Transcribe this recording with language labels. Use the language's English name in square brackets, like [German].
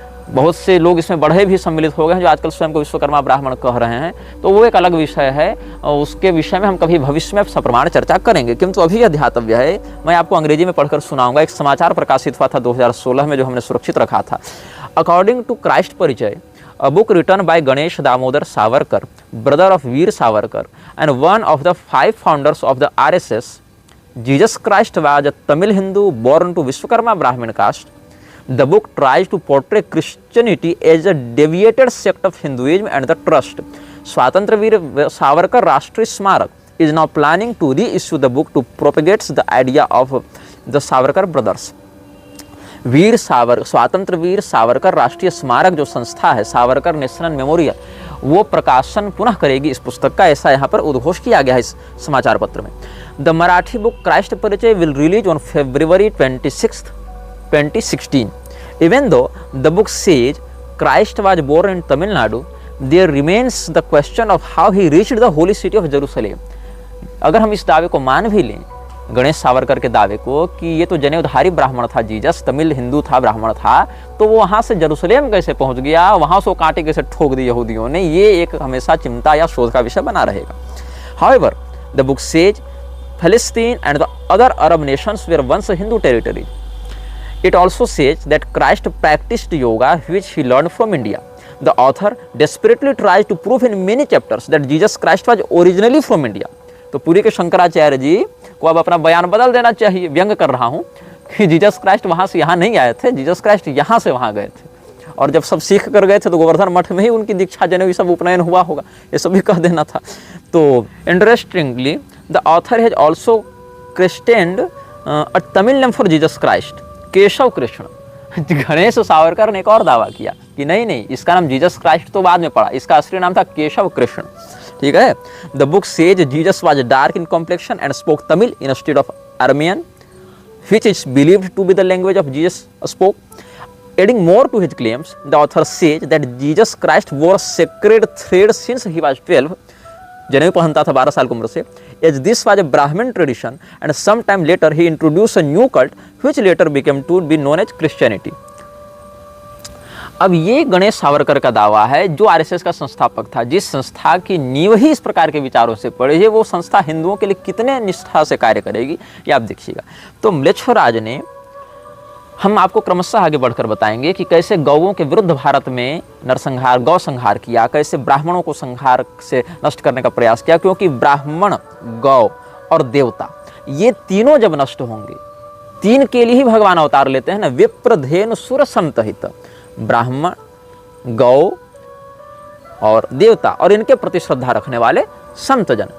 [Hindi] बहुत से लोग इसमें बढ़े भी सम्मिलित हो गए हैं जो आजकल स्वयं को विश्वकर्मा ब्राह्मण कह रहे हैं। तो वो एक अलग विषय है, और उसके विषय में हम कभी भविष्य में सप्रमाण चर्चा करेंगे। किंतु अभी यह ध्यातव्य है, मैं आपको अंग्रेजी में पढ़कर सुनाऊंगा। एक समाचार प्रकाशित हुआ था 2016 में, जो हमने सुरक्षित रखा था। [English] According to Christ Parichay, a book written by Ganesh Damodar Savarkar, brother of Veer Savarkar and one of the 5 founders of the RSS, Jesus Christ was a Tamil Hindu born to Vishwakarma Brahmin caste. The book tries to portray Christianity as a deviated sect of Hinduism and the trust. Swatantrya Veer Savarkar Rashtriya Smarak is now planning to reissue the book to propagate the idea of the Savarkar brothers. [Hindi] स्वतंत्र वीर सावरकर राष्ट्रीय स्मारक जो संस्था है, Savarkar national memorial, वो प्रकाशन पुनः करेगी इस पुस्तक का, ऐसा यहाँ पर उद्घोष किया गया है इस समाचार पत्र में। [English] The Marathi book Christ Parichay will release on February 26, 2016. Even though the book says Christ was born in Tamil Nadu, there remains the question of how he reached the holy city of Jerusalem. [Hindi] अगर हम इस दावे को मान भी लें, गणेश सावरकर के दावे को, कि ये तो जनेऊधारी ब्राह्मण था जीसस, तमिल हिंदू था, ब्राह्मण था, तो वो वहाँ से जेरूसलेम कैसे पहुँच गया, वहाँ से कांटे कैसे ठोक दी यहूदियों ने, ये एक हमेशा चिंता या शोध का विषय बना रहेगा। [English] However, the book says Palestine and the other Arab nations were once Hindu territories. It also says that Christ practiced yoga, which he learned from India. The author desperately tries to prove in many chapters that Jesus Christ was originally from India. [Hindi] तो पूरी के शंकराचार्य जी को अब अपना बयान बदल देना चाहिए, व्यंग कर रहा हूँ, कि जीसस क्राइस्ट वहाँ से यहाँ नहीं आए थे, जीसस क्राइस्ट यहाँ से वहाँ गए थे, और जब सब सीख कर गए थे तो गोवर्धन मठ में ही उनकी दीक्षा जनेऊ सब उपनयन हुआ होगा, ये सब भी कह देना था। [English] तो interestingly the author has also christened a Tamil name for Jesus Christ, Keshav Krishna. [Hindi] Ganesh Savarkar ने एक और दावा किया कि नहीं, इसका नाम जीसस क्राइस्ट तो बाद में पड़ा, इसका असली नाम था केशव कृष्ण। ठीक है। [English] The book says Jesus was dark in complexion and spoke Tamil instead of Aramean, which is believed to be the language of Jesus spoke. Adding more to his claims, the author says that Jesus Christ wore sacred thread since he was 12, [Hindi] जनेऊ पहनता था 12 साल की उम्र से, [English] as this was a Brahmin tradition, and sometime later he introduced a new cult which later became to be known as Christianity. [Hindi] अब ये गणेश सावरकर का दावा है, जो आरएसएस का संस्थापक था, जिस संस्था की नींव ही इस प्रकार के विचारों से पड़ी है, वो संस्था हिंदुओं के लिए कितने निष्ठा से कार्य करेगी, ये आप देखिएगा। तो म्लेच्छराज ने, हम आपको क्रमशः आगे बढ़कर बताएंगे कि कैसे गौओं के विरुद्ध भारत में नरसंहार, गौ संहार किया, कैसे ब्राह्मणों को संहार से नष्ट करने का प्रयास किया, क्योंकि ब्राह्मण, गौ और देवता ये तीनों जब नष्ट होंगे, तीन के लिए ही भगवान अवतार लेते हैं ना, विप्र धेनु सुर संतहित, ब्राह्मण, गौ और देवता, और इनके प्रति श्रद्धा रखने वाले संत जन।